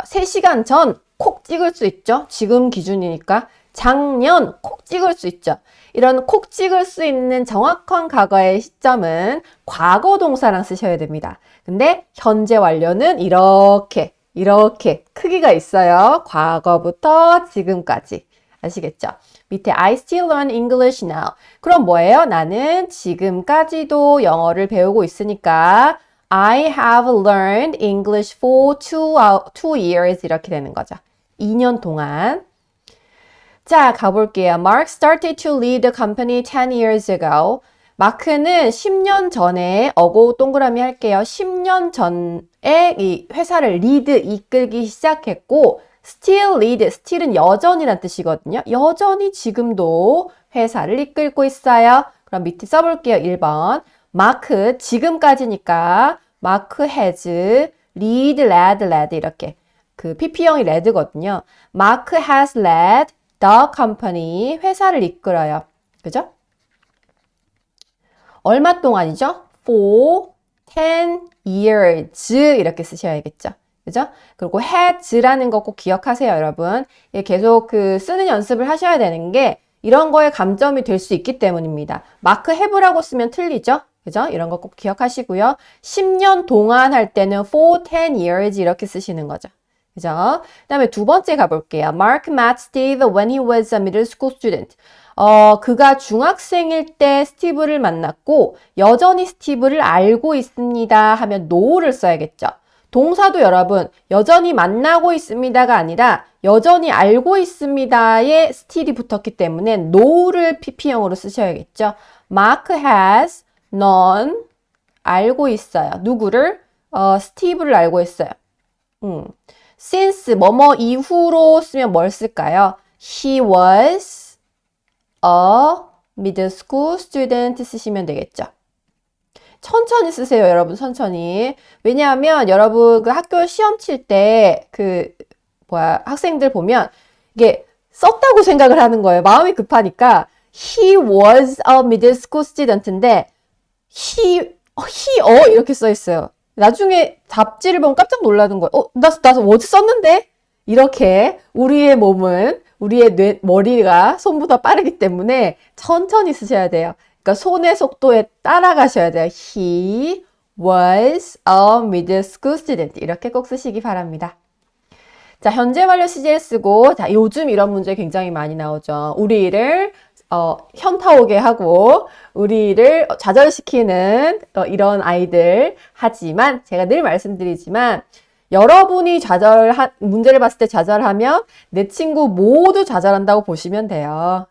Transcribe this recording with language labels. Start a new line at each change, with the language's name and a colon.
Korean: 3시간 전 콕 찍을 수 있죠. 지금 기준이니까. 작년 콕 찍을 수 있죠. 이런 콕 찍을 수 있는 정확한 과거의 시점은 과거 동사랑 쓰셔야 됩니다. 근데 현재 완료는 이렇게 크기가 있어요. 과거부터 지금까지. 아시겠죠?
English: 밑에 I still learn English now.
Korean: 그럼 뭐예요? 나는 지금까지도 영어를 배우고 있으니까
English: I have learned English for 2 years
Korean: 이렇게 되는 거죠. 2년 동안. 자, 가볼게요.
English: Mark started to lead the company 10 years ago.
Korean: 마크는 10년 전에 ago 동그라미 할게요. 10년 전에 이 회사를 lead, 이끌기 시작했고 still lead, still은 여전이란 뜻이거든요. 여전히 지금도 회사를 이끌고 있어요. 그럼 밑에 써볼게요. 1번. 마크, 지금까지니까 마크 has, lead, led 이렇게. 그 PP형이 led거든요.
English: 마크 has led the company,
Korean: 회사를 이끌어요. 그죠? 얼마 동안이죠?
English: For 10 years
Korean: 이렇게 쓰셔야겠죠. 그죠? 그리고 has라는 거 꼭 기억하세요, 여러분. 예, 계속 그 쓰는 연습을 하셔야 되는 게 이런 거에 감점이 될 수 있기 때문입니다. 마크 have라고 쓰면 틀리죠? 그죠? 이런 거 꼭 기억하시고요. 10년 동안 할 때는
English: for 10 years
Korean: 이렇게 쓰시는 거죠. 그죠? 그 다음에 두 번째 가볼게요.
English: Mark met Steve when he was a middle school student.
Korean: 그가 중학생일 때 스티브를 만났고 여전히 스티브를 알고 있습니다 하면 know를 써야겠죠. 동사도 여러분 여전히 만나고 있습니다가 아니라 여전히 알고 있습니다에 still이 붙었기 때문에 know를 pp형으로 쓰셔야겠죠.
English: Mark has known
Korean: 알고 있어요. 누구를? 스티브를 알고 있어요. since 뭐뭐 이후로 쓰면 뭘 쓸까요?
English: He was a middle school student
Korean: 쓰시면 되겠죠. 천천히 쓰세요, 여러분. 천천히. 왜냐하면 여러분 그 학교 시험 칠 때 학생들 보면 이게 썼다고 생각을 하는 거예요. 마음이 급하니까
English: he was a middle school student
Korean: 인데 he 이렇게 써 있어요. 나중에 답지를 보면 깜짝 놀라는 거예요. 나 어제 썼는데? 이렇게 우리의 몸은 우리의 머리가 손보다 빠르기 때문에 천천히 쓰셔야 돼요. 그러니까 손의 속도에 따라가셔야 돼요.
English: He was a middle school student.
Korean: 이렇게 꼭 쓰시기 바랍니다. 자, 현재 완료 시제를 쓰고, 자, 요즘 이런 문제 굉장히 많이 나오죠. 우리를 현타 오게 하고 우리를 좌절시키는 이런 아이들. 하지만 제가 늘 말씀드리지만 여러분이 문제를 봤을 때 좌절하면 내 친구 모두 좌절한다고 보시면 돼요.